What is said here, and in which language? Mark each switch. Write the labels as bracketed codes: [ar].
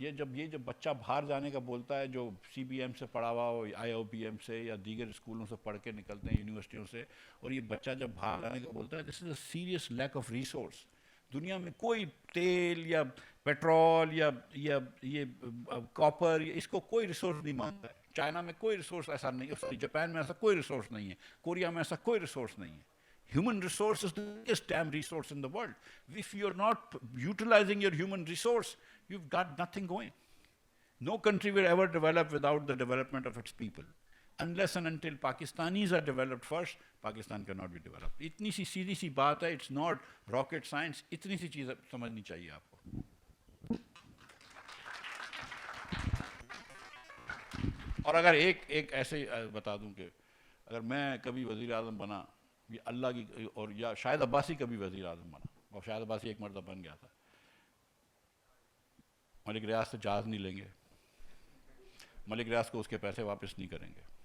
[ur] یہ جب بچہ باہر جانے کا بولتا ہے, جو سی بی ایم سے پڑھا ہوا ہو, آئی او بی ایم سے یا دیگر اسکولوں سے پڑھ کے نکلتے ہیں, یونیورسٹیوں سے, اور یہ بچہ جب باہر جانے کا بولتا ہے, [en] This is a serious lack of resource. [ur] دنیا میں کوئی تیل یا پیٹرول یا یہ کاپر, اس کو کوئی ریسورس نہیں مانتا ہے. چائنا میں کوئی ریسورس ایسا نہیں ہے, جاپان میں ایسا کوئی ریسورس نہیں ہے, کوریا میں ایسا کوئی ریسورس نہیں ہے. [en] Human resource is the biggest damn resource in the world. If you're not utilizing your human resource, you've got nothing going. No country will ever develop without the development of its people. Unless and until Pakistanis are developed first, Pakistan cannot be developed. [ur] اتنی سی سیدھی سی بات ہے, [en] it's not rocket science. [ur] اتنی سی چیز سمجھنی چاہیے آپ کو. اور اگر ایک ایسے بتا دوں کہ اگر میں کبھی وزیر اعظم بنا یہ اللہ کی, اور یا شاید عباسی کا بھی وزیر اعظم بنا, اور شاید عباسی ایک مرتبہ بن گیا تھا. ملک ریاض سے جہاز نہیں لیں گے, ملک ریاض کو اس کے پیسے واپس نہیں کریں گے.